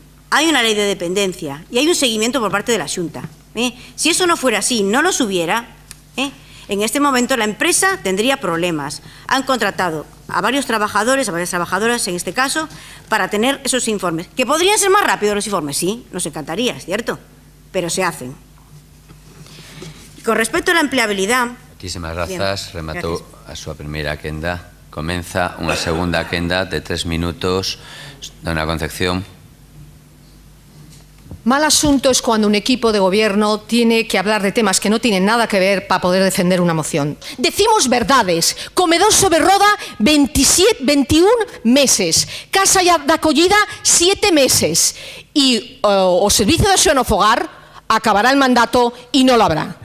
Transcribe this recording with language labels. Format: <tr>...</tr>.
<es>Hay una ley de dependencia y hay un seguimiento por parte de la Xunta. Si eso no fuera así, no los hubiera, en este momento la empresa tendría problemas. Han contratado a varios trabajadores, a varias trabajadoras en este caso, para tener esos informes. ¿Que podrían ser más rápidos los informes? Sí, nos encantaría, ¿cierto? Pero se hacen. Y con respecto a la empleabilidad...</es> <gl>Muchísimas grazas. Rematou a súa primeira quenda. Comeza unha segunda quenda de 3 minutos. Dona Concepción.</gl> <es>Mal asunto es cuando un equipo de gobierno tiene que hablar de temas que no tienen nada que ver para poder defender una moción. Decimos verdades. Comedor sobre roda, 21 meses. Casa de acollida, 7 meses. Y o servicio de xenofogar acabará el mandato y no lo habrá.</es>